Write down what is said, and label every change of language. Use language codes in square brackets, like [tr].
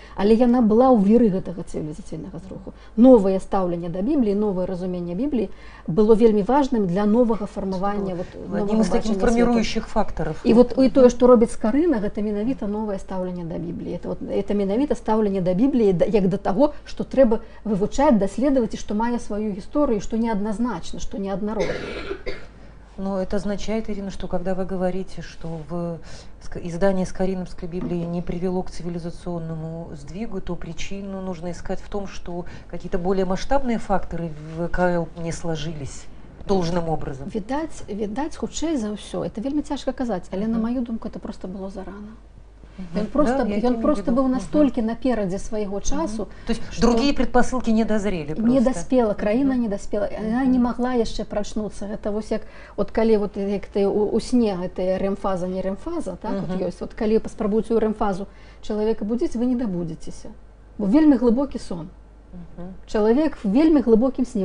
[be] Але яна была ў віры гэтага цывілізацыйнага зруху. Новае стаўленне да Бібліі, новае разуменне Бібліі было вельмі важным для новага фармавання, [ru] адним из таких формирующих факторов. [be] І вот і тое, што робіць Скарына, гэта менавіта новае стаўленне да Бібліі. [ru] Это [be] менавіта стаўленне да Бібліі як да таго, што трэба вывучаць, даследаваць і што мае сваю гісторыю, што неадназначна, што неаднародна. [ru] Но это означает, Ирина, что когда вы говорите, что издание Скориновской Библии не привело к цивилизационному сдвигу, то причину нужно искать в том, что какие-то более масштабные факторы в КЛ не сложились должным образом. [be] Відаць, хутчэй за ўсё. [ru] Это [be] вельмі цяжка казаць, але на маю думку, это просто было зарано. Ён просто быў настолькі наперадзе свайго часу. [ru] То есть другие предпосылки не дозрели просто. [be] Не даспела, краіна не даспела. Яна не магла яшчэ прачнуцца. Гэта вось як калі як ты у сне гэтая ремфаза, не ремфаза, так вот ёсць. Вот калі паспрабуеце ў ремфазу чалавека будзіць, вы не дабудзецеся. Бо вельмі глыбокі сон. Чалавек в вельмі глыбокім сне.